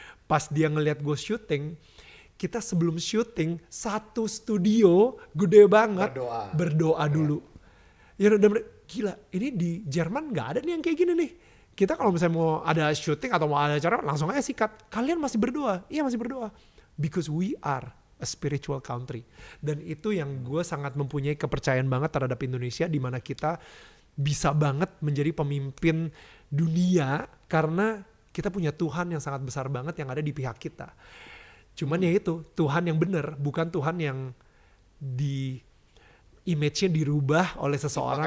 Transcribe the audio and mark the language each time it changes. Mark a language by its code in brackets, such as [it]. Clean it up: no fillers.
[id] Pas dia ngelihat gue syuting, kita sebelum syuting satu studio gede banget berdoa dulu. Ya udah gila, ini di Jerman nggak ada nih yang kayak gini nih. Kita kalau misalnya mau ada syuting atau mau ada acara langsung aja sikat. Kalian masih berdoa? Iya masih berdoa. [en] Because we are a spiritual country. [id] Dan itu yang gue sangat mempunyai kepercayaan banget terhadap Indonesia, di mana kita bisa banget menjadi pemimpin dunia karena kita punya Tuhan yang sangat besar banget yang ada di pihak kita. Cuman ya itu, Tuhan yang benar, bukan Tuhan yang di image-nya dirubah oleh seseorang.